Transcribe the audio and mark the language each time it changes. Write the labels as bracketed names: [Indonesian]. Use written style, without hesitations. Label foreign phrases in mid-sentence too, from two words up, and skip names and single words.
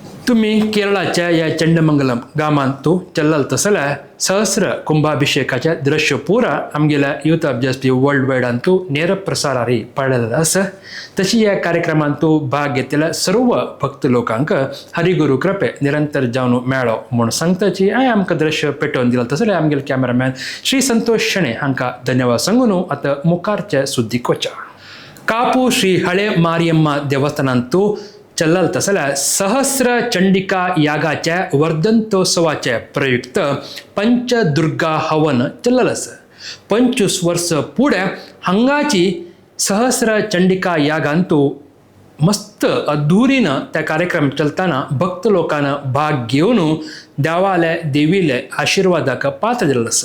[Konkani] तुम्ही केरळाच्या या चंडमंगलम गावात तो चल्लाल तसल्या सहस्र कुंभाभिषेकाच्या दृश्य पुरा आमगेल्या युथ अब्जस्टी वर्ल्ड वाईड तू नेर प्रसारारी पडलेला असं तशी या कार्यक्रमात तो भाग घेतलेल्या सर्व भक्त लोकांक हरिगुरु कृपे निरंतर जाऊन मेळो म्हणून सांगताची आय आमकां दृश्य पेटवून दिलं तसले आमगेले कॅमेरामॅन श्री संतोष शणे हांकां धन्यवाद सांगून आता मुखारच्या सुद्दीक वचा. कापू श्री हळे मारियम्मा देवस्थानांतू चल्लाल तसल्या सहस्र चंडिका यागाच्या वर्धंतोत्सवाचे प्रयुक्त पंचदुर्गा हवन चल्लाल आसा. 25 वर्ष पुढे हांगाची सहस्र चंडिका यागांतू मस्त अधुरीनं त्या कार्यक्रम चलताना भक्त लोकांना भाग घेऊन देवाले देवीले आशीर्वादाक पात्र दिल्लो आसा.